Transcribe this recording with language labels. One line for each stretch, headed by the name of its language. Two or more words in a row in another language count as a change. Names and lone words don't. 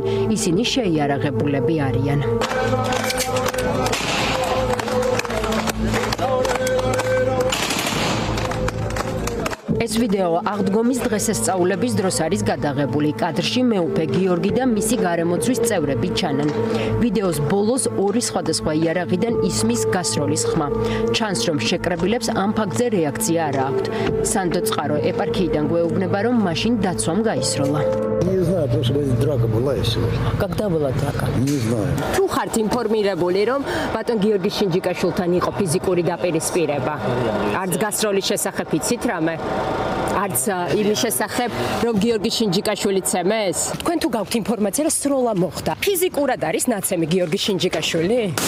Georgian: ისინი შეიარაღებულები არიან. ეს ვიდეო აღდგომის დღესასწაულების დროს არის გადაღებული. კადრში მეუფე გიორგი და მისი გარემოცვის წევრები ჩანან. ვიდეოს ბოლოს ორი სხვადასხვა იარაღიდან ისმის გასროლის ხმა. ჩანს, რომ შეკრებილებს ამ ფაქტზე რეაქცია არ აქვთ. სანდო წყარო ეპარქიიდან გვეუბნება, რომ მაშინ დაცვამ გაისროლა.
Russian: Не знаю, просто драка была и все. Когда была драка? Не знаю.
Georgian: თუ ხართ ინფორმირებული, რომ ბატონ გიორგი შინჯიკაშვილთან იყო ფიზიკური დაპირისპირება? არც გასროლის შესახებ იცით რამე? არც იმის შესახებ, რომ გიორგი შინჯიკაშვილი ცემეს? თქვენ თუ გაქვთ ინფორმაცია, რომ სროლა მოხდა, ფიზიკურად არის ნაცემი გიორგი შინჯიკაშვილი?